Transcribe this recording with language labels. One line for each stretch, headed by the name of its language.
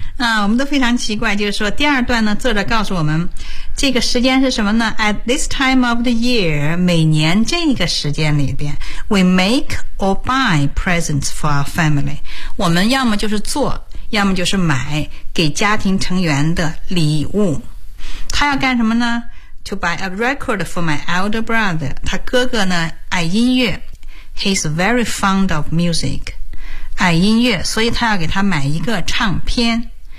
Chinese: 啊，我们都非常奇怪，就是说第二段呢，作者告诉我们这个时间是什么呢？
English: At this time of the year,
Chinese: 每年这个时间里边
English: we make or buy presents for our family.
Chinese: 我们要么就是做，要么就是买给家庭成员的礼物。他要干什么呢？
English: To buy a record for my elder brother.
Chinese: 他哥哥呢，爱音乐。
English: He's very fond of music.
Chinese: 爱音乐，所以他要给他买一个唱片。